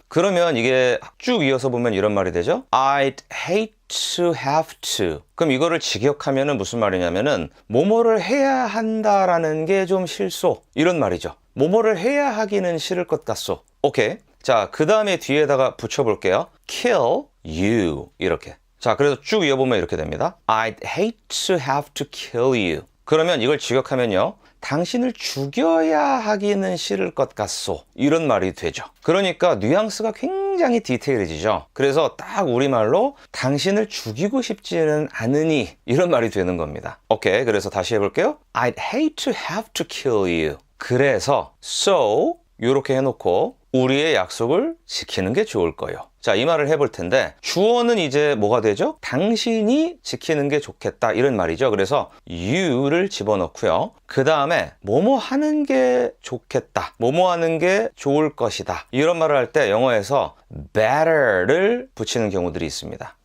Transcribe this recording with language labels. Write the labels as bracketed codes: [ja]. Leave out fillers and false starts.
[ko] 그러면 이게 쭉 이어서 보면 이런 말이 되죠. [en] I'd hate to have to. [ko] 그럼 이거를 직역하면은 무슨 말이냐면은 뭐뭐를 해야 한다라는 게 좀 싫소. 이런 말이죠. 뭐뭐를 해야 하기는 싫을 것 같소. 오케이. 자, 그 다음에 뒤에다가 붙여볼게요. [en] kill you 이렇게. [ko] 자, 그래서 쭉 이어보면 이렇게 됩니다. [en] I'd hate to have to kill you. [ko] 그러면 이걸 직역하면요. 당신을 죽여야 하기는 싫을 것 같소. 이런 말이 되죠. 그러니까 뉘앙스가 굉장히 디테일해지죠. 그래서 딱 우리말로 당신을 죽이고 싶지는 않으니 이런 말이 되는 겁니다. 오케이, 그래서 다시 해볼게요. [en] I'd hate to have to kill you. [ko] 그래서 so 이렇게 해놓고 우리의 약속을 지키는 게 좋을 거예요. 자, 이 말을 해볼 텐데 주어는 이제 뭐가 되죠? 당신이 지키는 게 좋겠다 이런 말이죠. 그래서 you를 집어넣고요. 그 다음에 뭐뭐 하는 게 좋겠다, 뭐뭐 하는 게 좋을 것이다 이런 말을 할 때 영어에서 better를 붙이는 경우들이 있습니다.